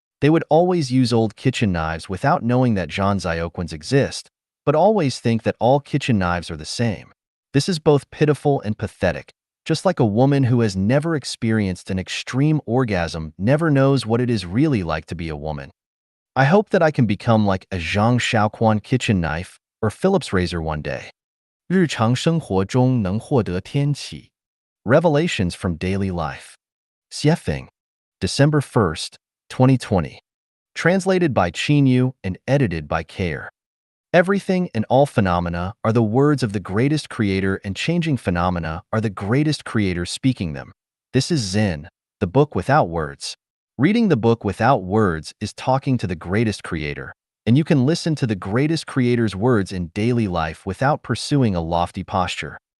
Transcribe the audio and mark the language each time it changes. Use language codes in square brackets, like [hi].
[en] They would always use old kitchen knives without knowing that Zhangzioquans exist, but always think that all kitchen knives are the same. This is both pitiful and pathetic, just like a woman who has never experienced an extreme orgasm never knows what it is really like to be a woman. I hope that I can become like a Zhang Shaoquan kitchen knife or Philips razor one day. [zh] 日常生活中能获得天启 [en] Revelations from Daily Life. Xiefeng, December 1st, 2020. Translated by Qinyu and edited by Care. Everything and all phenomena are the words of the greatest creator, and changing phenomena are the greatest creator speaking them. This is Zen, the book without words. Reading the book without words is talking to the greatest creator, and you can listen to the greatest creator's words in daily life without pursuing a lofty posture.